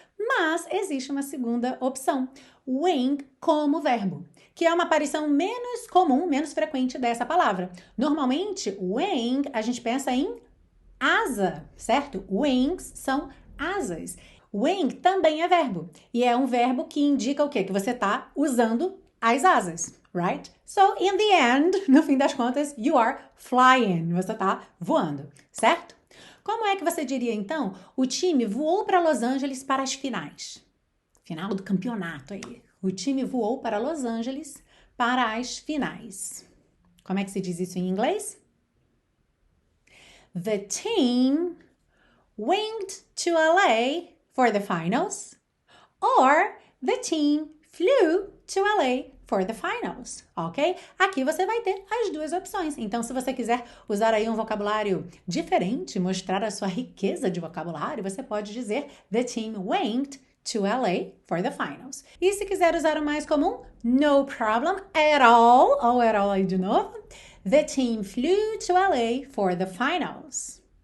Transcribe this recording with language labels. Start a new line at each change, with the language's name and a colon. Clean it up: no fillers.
Portuguese: Mas existe uma segunda opção, wing como verbo, que é uma aparição menos comum, menos frequente dessa palavra. Normalmente, wing, a gente pensa em asa, certo? Wings são asas. Wing também é verbo, e é um verbo que indica o quê? Que você está usando as asas, right?
English: So, in the end,
Portuguese: no fim das contas,
English: you are flying.
Portuguese: Você está voando, certo? Como é que você diria, então? O time voou para Los Angeles para as finais. Final do campeonato aí. O time voou para Los Angeles para as finais. Como é que se diz isso em inglês?
English: The team winged to LA for the finals, or the team flew to LA for the finals, ok?
Portuguese: Aqui você vai ter as duas opções. Então, se você quiser usar aí um vocabulário diferente, mostrar a sua riqueza de vocabulário, você pode dizer
English: the team winged to LA for the finals.
Portuguese: E se quiser usar o mais comum,
English: no problem at all,
Portuguese: ou at all aí de novo,
English: the team flew to LA for the finals.